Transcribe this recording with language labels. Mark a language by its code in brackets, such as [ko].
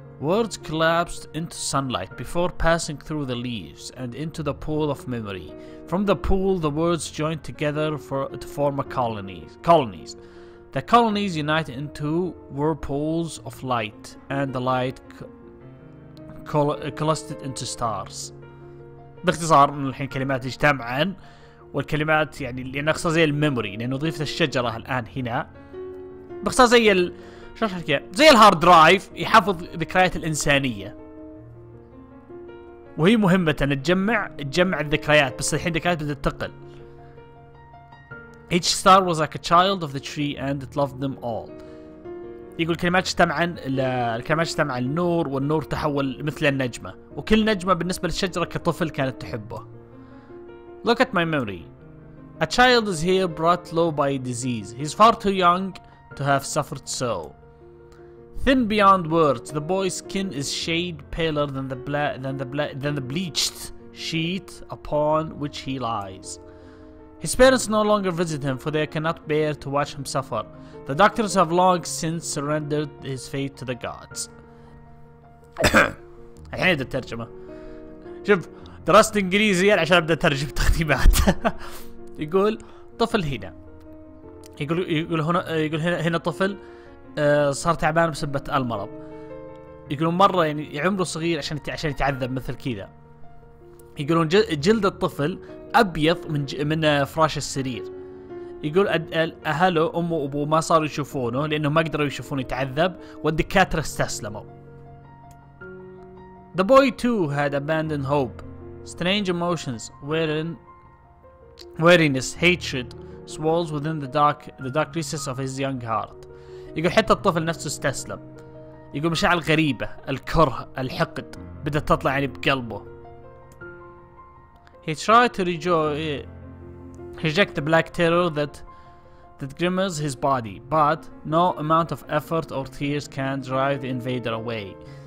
[en] Words collapsed into sunlight before passing through the leaves and into the pool of memory. From the pool, the words joined together to form a colonies. The colonies unite into whirlpools of light, and the light coalesced into stars. [ar] باختصار من الحين كلمات اجتمعن، والكلمات يعني اللي نقصها زي الميموري، لأنه وظيفة الشجرة الآن هنا باختصار زي الهارد درايف يحفظ ذكريات الإنسانية، وهي مهمة أن تجمع الذكريات، بس الحين الذكريات بدأت تقل. [en] Each star was like a child of the tree and it loved them all. [ar] يقول الكلمات اجتمع النور، والنور تحول مثل النجمة، وكل نجمة بالنسبة للشجرة كطفل كانت تحبه. [en] Look at my memory. A child is here brought low by disease. He's far too young to have suffered so. Thin beyond words, the boy's skin is shade paler than the bleached sheet upon which he lies. His parents no longer visit him, for they cannot bear to watch him suffer. The doctors have long since surrendered his fate to the gods. [ar] الحين ابدا الترجمة. شوف درست انجليزي عشان ابدا اترجم تختيمات. يقول طفل هنا. يقول هنا طفل صار تعبان بسبب المرض. يقولون مرة يعني عمره صغير عشان يتعذب مثل كذا. يقولون جلد الطفل أبيض من فراش السرير. يقول أهله أمه وأبوه ما صاروا يشوفونه لأنه ما قدروا يشوفونه يتعذب، والدكاترة استسلموا. [en] The boy too had abandoned hope. Strange emotions, weariness, hatred, swells within the dark recesses of his young heart. [ar] يقول حتى الطفل نفسه استسلم. يقول مشاعر غريبة، الكره، الحقد بدأت تطلع يعني بقلبه. [en] He tried to reject the black terror that grimaces his body, but no amount of effort or tears can drive the invader away.